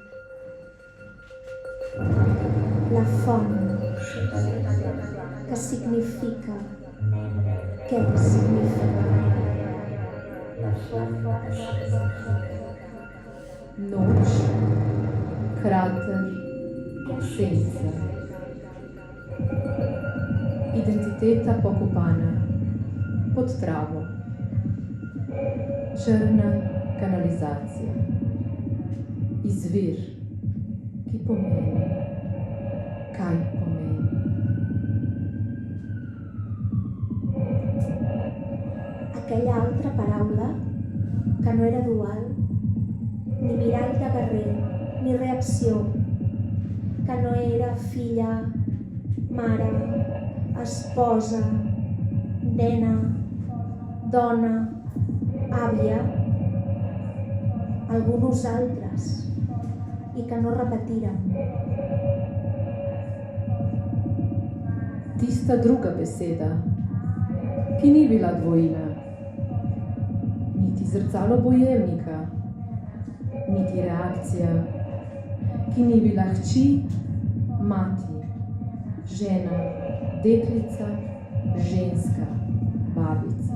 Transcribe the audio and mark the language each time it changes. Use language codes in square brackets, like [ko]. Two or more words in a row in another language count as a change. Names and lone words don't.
[ca] la font que significa, què significa, [sl] Noč, krater, senca. Identiteta pokopana pod travo. Črna kanalizacija. Izvir, ki pomeni, kaj pomeni. [ca] aquella altra paraula que no era dual, ni mirall de guerrer, ni reacció, que no era filla, mare, esposa, nena, dona, àvia, algú nosaltres, i que no repetirem. [sl] Tista druga beseda, ki ni bila dvojina, niti zrcalo bojevnika, niti reakcija, ki ni bila hči, mati, žena, deklica, ženska, babica.